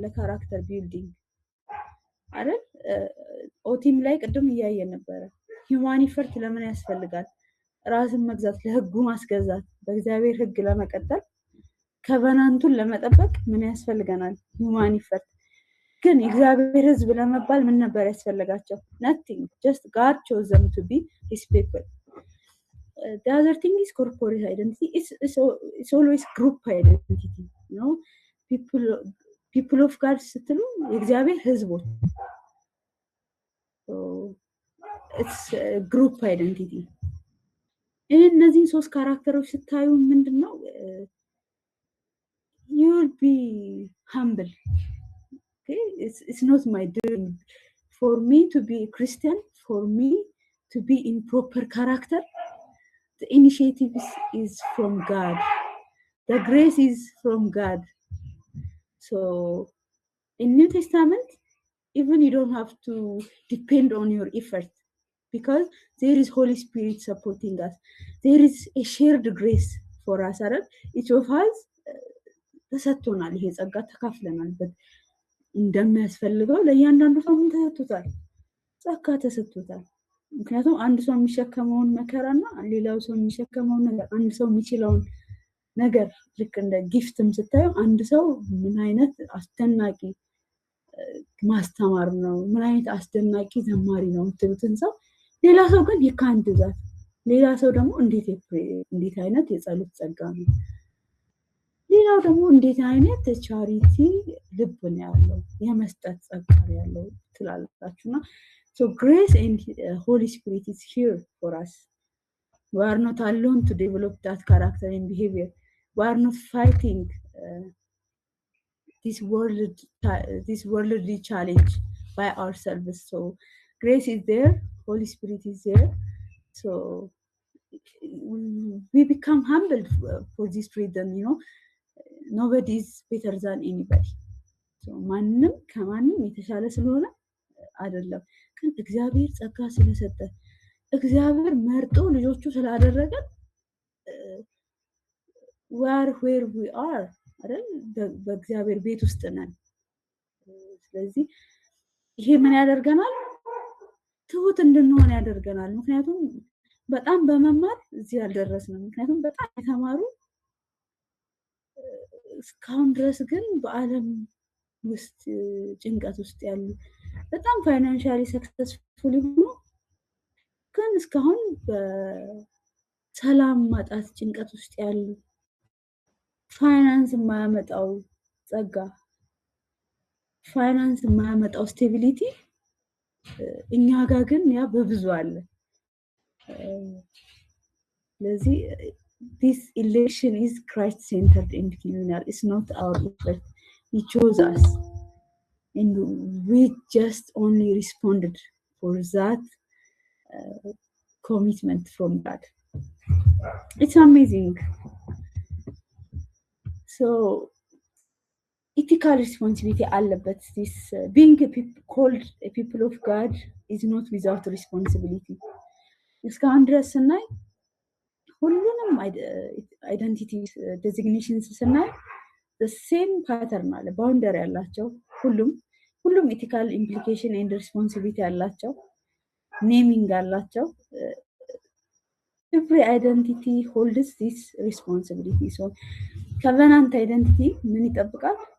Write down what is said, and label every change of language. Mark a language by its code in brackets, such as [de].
[am] ለካራክተር ቢልዲንግ አይደል? ኦቲም ላይ ቅድም እያየን ነበረ። human effort ለምን ያስፈልጋል? ራስን መግዛት፣ ለህጉ ማስገዛት፣ በእግዚአብሔር ህግ ለመቀጠል ከቨናንቱን ለመጠበቅ ምን ያስፈልገናል? human effort። ግን የእግዚአብሔር ህዝብ ለመባል ምን ነበር ያስፈልጋቸው? [en] nothing, just God chose them to be his people. The other thing is corporate identity. It's always group identity, you know. People of God [am] ስትሉ የእግዚአብሔር ህዝቦች። [en] So it's group identity. [am] እነዚህን ሶስት ካራክተሮች ስታዩ ምንድነው? [en] You will be humble. Okay, it's not my dream for me to be a Christian, for me to be in proper character. The initiative is from God. The grace is from God. So in New Testament, even you don't have to depend on your effort, because there is Holy Spirit supporting us. There is a shared grace for us. Each of us [am] ተሰጥቶናል። ይሄ ጸጋ ተካፍለናል። እንደሚያስፈልገው ለእያንዳንዱ ሰው ምን ተሰጥቶታል? ጸጋ ተሰጥቶታል። ምክንያቱም አንድ ሰው የሚሸከመውን መከራና ሌላው ሰው የሚሸከመውን ነገር፣ አንድ ሰው የሚችለውን ነገር ልክ እንደ ጊፍትም ስታዩ አንድ ሰው ምን አይነት አስደናቂ ማስተማር ነው፣ ምን አይነት አስደናቂ ዘማሪ ነው የምትሉትን ሰው ሌላ ሰው ግን ይካንድ ዛት፣ ሌላ ሰው ደግሞ እንዴት አይነት የጸሎት ጸጋ ነው፣ ሌላው ደግሞ እንዴት አይነት ቻሪቲ ልብ ነው ያለው፣ የመስጠት ጸጋ ያለው ትላላችሁና [en] so grace and Holy Spirit is here for us. We are not alone to develop that character and behavior. We are not fighting this worldly challenge by ourselves. So grace is there, Holy Spirit is there. So we become humble for this reason, you know. Nobody is better than anybody. [am] So ማንም ከማንም የተሻለ ስለሆነ አይደለም። ግን እግዚአብሔር ጸጋ ስለሰጠ፣ እግዚአብሔር መርጦ ልጆቹ ስላደረገ [en] we are where we are [am] አይደል? በእግዚአብሔር ቤት ውስጥ ነን። ስለዚህ ይሄ ምን ያደርገናል? ትሁት እንድንሆን ያደርገናል። ምክንያቱም በጣም በመማር እዚህ ያልደረስነው፣ ምክንያቱም በጣም የተማሩ እስካሁን ድረስ ግን በዓለም ውስጥ ጭንቀት ውስጥ ያሉ፣ በጣም ፋይናንሻሊ ሰክሰስፉል ሆኖ ግን እስካሁን በሰላም ማጣት ጭንቀት ውስጥ ያሉ፣ ፋይናንስ የማያመጣው ጸጋ፣ ፋይናንስ የማያመጣው ስቴቢሊቲ እኛ ጋር ግን ያ በብዙ አለ። ስለዚህ [en] this election is Christ-centered and communal. It's not our effort. He chose us, and we just only responded for that commitment from God. It's amazing. So ethical responsibility allabet this being called a people of God is not without responsibility. [am] እስካሁን ድረስ ስናይ ሁሉንም አይደንቲቲ ዴዚግኔሽንስ ስናይ the same pattern አለ፣ ባውንደሪ ያላቸው ሁሉም ethical implication and responsibility ያላቸው፣ ኔሚንግ አላቸው። [en] every identity holds this responsibility. [am] So covenant identity ምን ይጠብቃል?